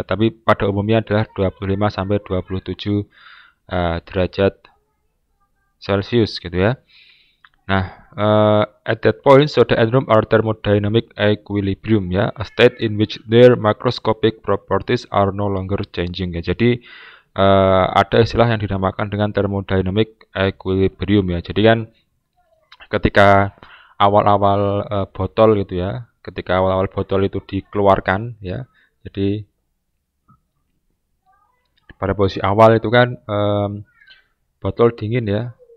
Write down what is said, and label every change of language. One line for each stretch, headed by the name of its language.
Indonesian: Tapi pada umumnya adalah 25 sampai 27 derajat Celcius gitu ya.
English: Nah, at that point, soda and room are thermodynamic equilibrium ya, a state in which their macroscopic properties are no longer changing ya.
Indonesian: Jadi ada istilah yang dinamakan dengan thermodynamic equilibrium ya. Jadi kan ketika awal-awal botol gitu ya, ketika awal-awal botol itu dikeluarkan ya, jadi pada posisi awal itu kan botol dingin ya,